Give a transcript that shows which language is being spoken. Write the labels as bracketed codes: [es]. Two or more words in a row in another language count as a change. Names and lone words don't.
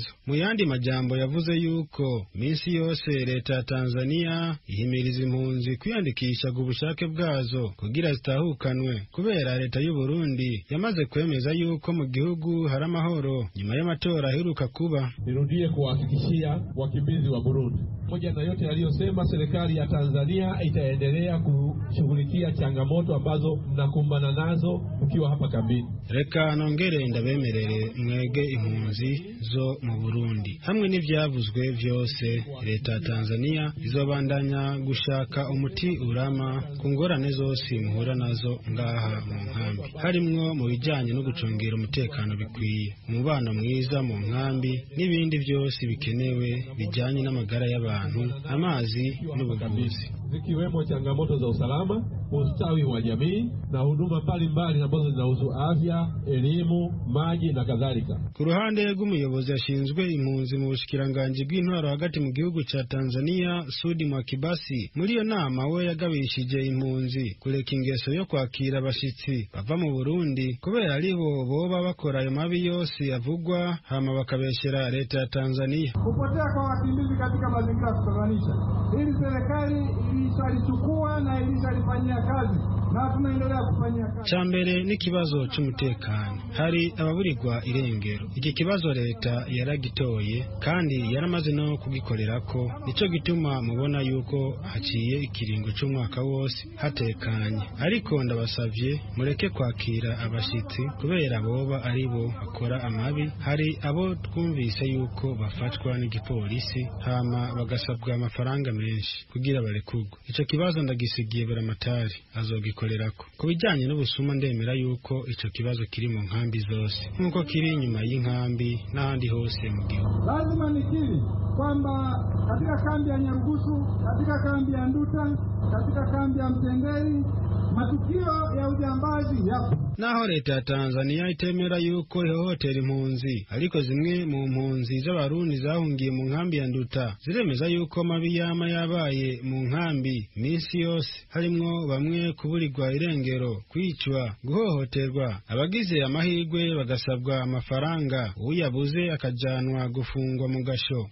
[rn] Mu yandi majambo yavuze yuko minsi yose leta ya Tanzania ihimiriza impunzi kwiyandikisha ku bushake bwazo kugira zitahukanwe, kubera leta y'u Burundi yamaze kwemeza yuko mu gihugu hari amahoro nyuma y'amatora aheruka kuba. [sw] Nirudie kuhakikishia wakimbizi wa Burundi, moja na yote aliyosema, serikali ya Tanzania itaendelea kushughulikia changamoto ambazo mnakumbana nazo mkiwa hapa kambini. [rn] Reka nongere ndabemerere mwege impunzi zo mu Burundi, hamwe n'ivyavuzwe vyose leta ya Tanzania izobandanya gushaka umuti urama ku ngorane zose muhura nazo ngaha mu nkambi, harimwo mu bijanye no gucungera umutekano bikwiye, umubano mwiza mu nkambi n'ibindi vyose bikenewe bijanye n'amagara y'abantu, amazi n'ubuvuzi, [sw] zikiwemo changamoto za usalama, ustawi wa jamii na huduma mbalimbali ambazo zinahusu afya, elimu, maji na kadhalika. [rn] Ku ruhande rw'umuyobozi ashinzwe impunzi mu bushikiranganji bw'intwaro hagati mu gihugu ca Tanzania, Sudi Mwakibasi, muri iyo nama we yagabishije impunzi kureka ingeso yo kwakira abashitsi bava mu Burundi kubera aribo boba bakora ayo mabi yose avugwa, hama bakabeshera leta ya Tanzania. [sw] Kupotea kwa wakimbizi katika mazingira kutatanisha, hili serikali ilishalichukua na ilishalifanyia kazi na tunaendelea kufanyia kazi. [rn] Chambere n'ikibazo c'umutekano, hari ababurirwa irengero. Iki kibazo leta yaragitoye kandi yaramaze no kugikorerako, nico gituma mubona yuko haciye ikiringo c'umwaka wose hatekanye. Ariko ndabasavye mureke kwakira abashitsi kubera boba aribo bakora amabi. Hari abo twumvise yuko bafatwa n'igipolisi hama bagasabwa amafaranga menshi kugira barekurwe. Ico kibazo ndagisigiye baramatari azogikorerako. Ku bijanye n'ubusuma ndemera yuko ico kibazo kiri mu nkambi zose nkuko kiri inyuma y'inkambi n'ahandi hose mu gihugu. [sw] Lazima nikiri kwamba katika kambi ya Nyarugusu, katika kambi ya Nduta, katika kambi ya Mtenderi matukio ya ujambazi yapo. [rn] Naho leta ya Tanzania itemera yuko ihohotera impunzi, ariko zimwe mu mpunzi z'abarundi zahungiye mu nkambi ya Nduta ziremeza yuko mabi yama yabaye mu nkambi minsi yose, harimwo bamwe kuburirwa irengero, kwicwa, guhohoterwa, abagize amahirwe bagasabwa amafaranga, uyabuze akajanwa gufungwa mu gasho.